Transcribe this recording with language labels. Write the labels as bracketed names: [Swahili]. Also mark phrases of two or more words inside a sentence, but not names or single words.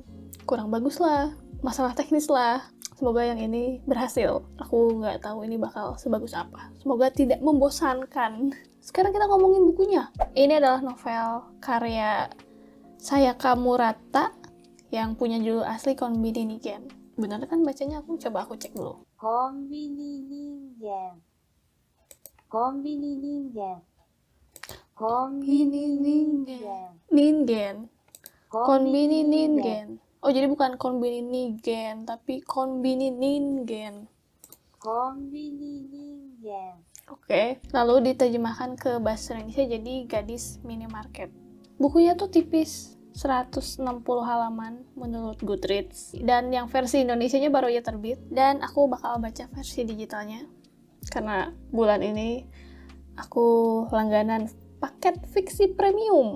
[Indonesian] Kurang bagus lah, masalah teknis lah. Semoga yang ini berhasil. Aku nggak tahu ini bakal sebagus apa. Semoga tidak membosankan. Sekarang kita ngomongin bukunya. Ini adalah novel karya Sayaka Murata yang punya judul asli Konbini Nigen. Benar kan bacanya? Coba aku cek dulu. コンビニ人間コンビニ人間コンビニ人間 Ningen. Konbini Ningen. Oh, jadi bukan Konbini Nigen, tapi Konbini Ningen. コンビニ人間 Oke, lalu diterjemahkan ke bahasa Indonesia jadi Gadis Minimarket. Bukunya tuh tipis, 160 halaman menurut Goodreads. Dan yang versi Indonesianya baru aja terbit. Dan aku bakal baca versi digitalnya. Karena bulan ini aku langganan paket fiksi premium.